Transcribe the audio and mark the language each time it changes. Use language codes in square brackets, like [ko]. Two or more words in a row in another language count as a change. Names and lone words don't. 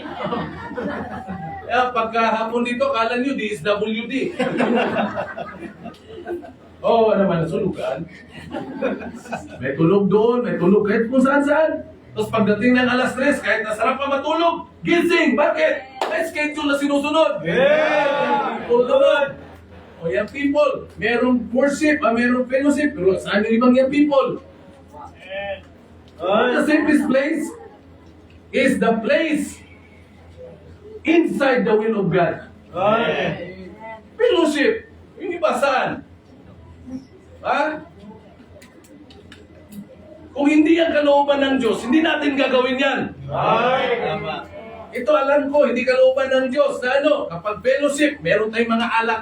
[tl] Kaya pagkahapon dito, kala nyo DSWD. Oo, ano naman, nasunugan. May tulog doon, may tulog kahit kung saan-saan. Tapos pagdating ng alas 3, kahit nasarap pa matulog, gising! Bakit? May schedule na sinusunod. Yeah! People naman. O [en] young people, [tl] merong worship, merong fellowship, pero saan yung ibang [en] young people? The safest place is the place inside the will of God. Right. [tl] Fellowship. Yung iba saan? Ha? Kung hindi ang kalooban ng Diyos, hindi natin gagawin yan. Right. Tama. Ito alam ko, hindi kalooban ng Diyos na ano, kapag fellowship, meron tayong mga alak.